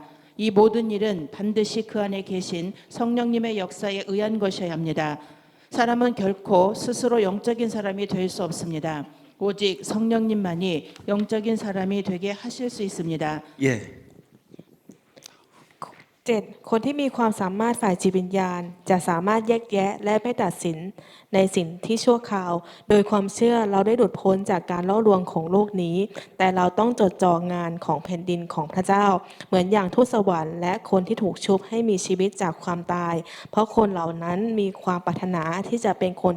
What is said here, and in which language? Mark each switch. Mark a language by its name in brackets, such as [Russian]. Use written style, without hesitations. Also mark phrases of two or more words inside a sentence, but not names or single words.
[Korean] 이 모든 일은 반드시 그 안에 계신 성령님의 역사에 의한 것이어야 합니다. 사람은 결코 스스로 영적인 사람이 될 수 없습니다. 오직 성령님만이 영적인 사람이 되게 하실 수 있습니다. 예. 7. [Thai] คนที่มีความสามารถฝ่ายจิตวิญญาณจะสามารถแยกแยะและไม่ตัดสินในสิ่งที่ชั่วคราว โดยความเชื่อเราได้หลุดพ้นจากการล่อลวงของโลกนี้ แต่เราต้องจดจ่องานของแผ่นดิน ของพระเจ้า เหมือนอย่างทูตสวรรค์และคนที่ถูกชุบให้มีชีวิตจากความตาย เพราะคนเหล่านั้นมีความปรารถนาที่จะเป็นคน